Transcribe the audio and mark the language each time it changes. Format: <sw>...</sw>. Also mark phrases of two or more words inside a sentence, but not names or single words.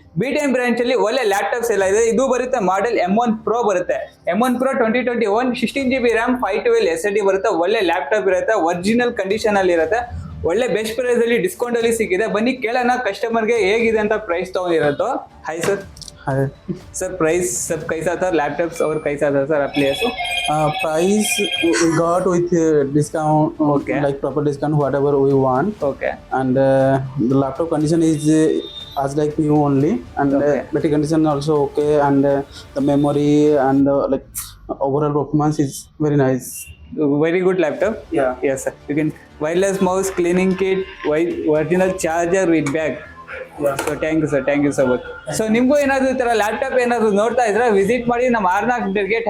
<kn>BTM ಬ್ರಾಂಚ್ ಅಲ್ಲಿ ಒಳ್ಳೆ ಲ್ಯಾಪ್ಟಾಪ್ಸ್ ಎಲ್ಲ ಇದೆ. ಇದು ಬರುತ್ತೆ ಮಾಡೆಲ್ M1 Pro ಬರುತ್ತೆ. M1 Pro 2021 16GB RAM 512 SSD ಬರುತ್ತೆ. ಒಳ್ಳೆ ಲ್ಯಾಪ್ಟಾಪ್ ಇರುತ್ತೆ,</kn> <en>original condition</en> <kn>ಅಲ್ಲಿ ಇರುತ್ತೆ. ಒಳ್ಳೆ</kn> <en>best price</en> <kn>ಅಲ್ಲಿ ಡಿಸ್ಕೌಂಟ್ ಅಲ್ಲಿ ಸಿಕ್ಕಿದೆ. ಬನ್ನಿ ಕೇಳೋಣ ಕಸ್ಟಮರ್ಗೆ ಹೇಗಿದೆ ಅಂತ ಪ್ರೈಸ್ ತಗೊಂಡಿರೋದು.</kn> <en>hi sir.</en> <hi>है सर प्राइस सब कैसा था, लैपटॉप्स और कैसा था सर आपके लिए?</hi> <en>price we got with discount, Okay. like proper discount whatever we want, Okay. and the laptop condition is as like new only, and Okay. battery condition also okay, and the memory and like overall performance is very nice. Very good laptop. Yeah. Yes sir. You can wireless mouse, cleaning kit, original charger with bag. so thank you sir, thank you so much.</en> <kn>ಸೊ ನಿಮಗೂ ಏನಾದ್ರು ಈ ತರ ಲ್ಯಾಪ್ಟಾಪ್ ಏನಾದ್ರು ನೋಡ್ತಾ ಇದ್ರೆ ವಿಸಿಟ್ ಮಾಡಿ ನಮ್ಮ ಆರ್ನಾ ಕಂಪ್ಯೂಟರ್ಗೆ. ಥ್ಯಾಂಕ್</kn>